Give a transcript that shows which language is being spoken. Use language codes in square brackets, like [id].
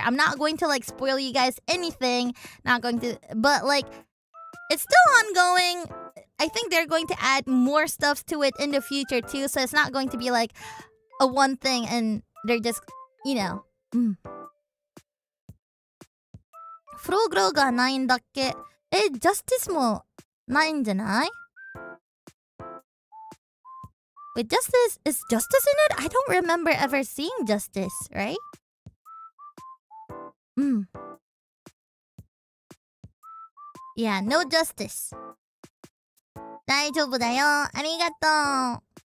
[en] I'm not going to like spoil you guys anything. Not going to, but like it's still ongoing. I think they're going to add more stuff to it in the future too, so it's not going to be like a one thing and they're just, you know. [ja] フローグローがないんだっけ？ジャスティスもないんじゃない？ [en] Wait, Justice, is Justice in it? I don't remember ever seeing Justice, right? Yeah, no Justice. [ja] 大丈夫だよ。ありがとう。